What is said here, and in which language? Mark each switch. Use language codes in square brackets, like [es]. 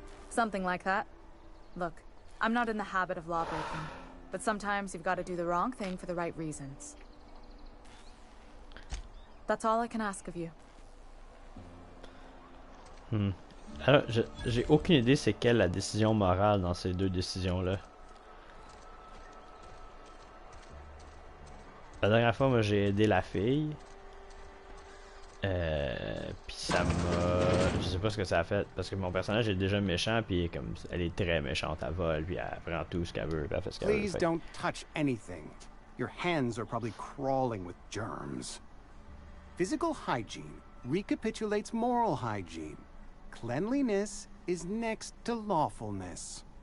[en] Something like that. Look, I'm not in the habit of law-breaking, but sometimes you've got to do the wrong thing for the right reasons. That's all I can ask of you. [fr] Alors, j'ai aucune idée c'est quelle la décision morale dans ces deux décisions-là. La dernière fois, moi, j'ai aidé la fille. Puis ça m'a... Je sais pas ce que ça a fait, parce que mon personnage est déjà méchant, puis comme elle est très méchante, elle vole, puis elle prend tout ce qu'elle veut, puis elle fait ce qu'elle veut. [en] Please don't touch anything. Your hands are probably crawling with germs. Physical hygiene recapitulates moral hygiene. Cleanliness is next to lawfulness.